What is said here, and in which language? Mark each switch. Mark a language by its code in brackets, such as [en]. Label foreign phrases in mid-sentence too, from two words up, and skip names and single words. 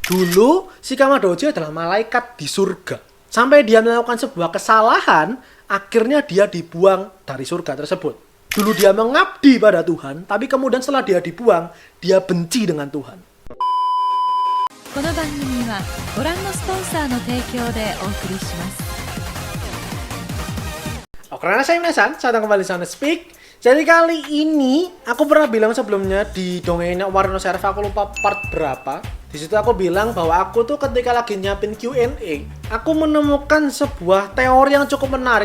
[id] Dulu, Shikama Doji adalah malaikat di surga. Sampai dia melakukan sebuah kesalahan, akhirnya dia dibuang dari surga tersebut. Dulu dia mengabdi pada Tuhan, tapi kemudian setelah dia dibuang, dia benci dengan Tuhan. [ja] この番組はご覧のスポンサーの提供でお送りします。 [id] Oke, karena saya Minasan, saya datang kembali di Sound Speak. Jadi kali ini, aku pernah bilang sebelumnya di dongengnya Owari no Seraph, aku lupa part berapa. Di situ aku bilang bahwa aku tuh ketika lagi nyiapin Q&A, aku menemukan sebuah teori yang cukup menarik.